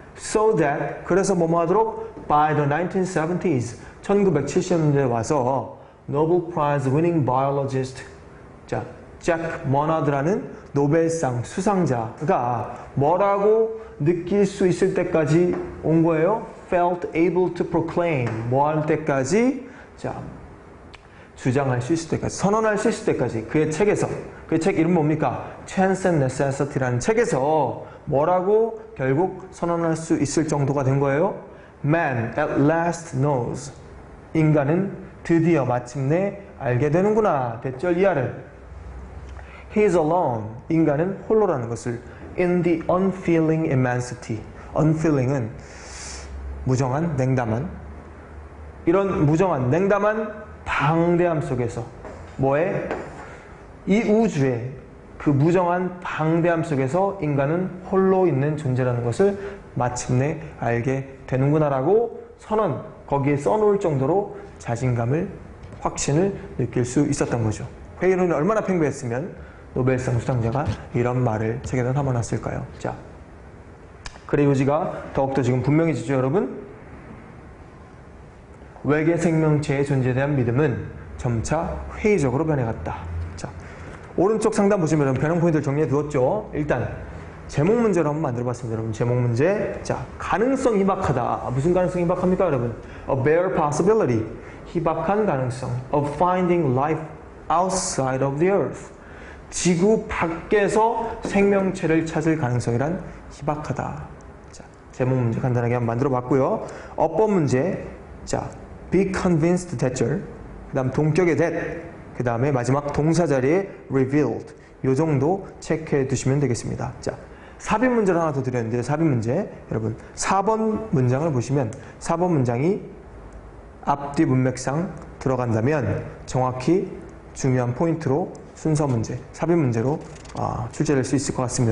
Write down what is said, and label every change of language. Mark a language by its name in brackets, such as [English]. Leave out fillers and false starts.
[English] So that, [Korean] 그래서 뭐뭐 하도록 [English] by the 1970s, [Korean] 1970년대에 와서 [English] Nobel Prize winning biologist, [Korean] 자, 잭 머나드라는 노벨상 수상자가 뭐라고 느낄 수 있을 때까지 온 거예요? [English] Felt able to proclaim, [Korean] 뭐 할 때까지? 자, 주장할 수 있을 때까지, 선언할 수 있을 때까지 그의 책에서, 그의 책 이름 뭡니까? Chance and Necessity라는 책에서 뭐라고 결국 선언할 수 있을 정도가 된 거예요? [English] Man at last knows. [Korean] 인간은 드디어 마침내 알게 되는구나. 대절 이하를. [English] He is alone. [Korean] 인간은 홀로라는 것을 [English] in the unfeeling immensity. [Korean] unfeeling은 무정한, 냉담한, 이런 무정한, 냉담한 방대함 속에서 뭐에? 이 우주의 그 무정한 방대함 속에서 인간은 홀로 있는 존재라는 것을 마침내 알게 되는구나라고 선언, 거기에 써놓을 정도로 자신감을, 확신을 느낄 수 있었던 거죠. 회의론이 얼마나 팽배했으면 노벨상 수상자가 이런 말을 책에다 담아놨을까요? 자, 글의 요지가 더욱더 지금 분명해지죠, 여러분? 외계 생명체의 존재에 대한 믿음은 점차 회의적으로 변해갔다. 자, 오른쪽 상단 보시면 변형 포인트를 정리해 두었죠. 일단 제목 문제로 한번 만들어 봤습니다, 여러분. 제목 문제. 자, 가능성 희박하다. 무슨 가능성 희박합니까, 여러분? [English] A bare possibility. [Korean] 희박한 가능성. [English] Of finding life outside of the earth. [Korean] 지구 밖에서 생명체를 찾을 가능성이란 희박하다. 자, 제목 문제 간단하게 한번 만들어 봤고요. 어법 문제. [English] 자, be convinced thatcher. [Korean] 그 다음 동격의 that. 그 다음에 마지막 동사 자리에 revealed. 요 정도 체크해 두시면 되겠습니다. 자, 삽입 문제를 하나 더 드렸는데, 삽입 문제. 여러분, 4번 문장을 보시면 4번 문장이 앞뒤 문맥상 들어간다면 정확히 중요한 포인트로 순서 문제, 삽입 문제로 출제될 수 있을 것 같습니다.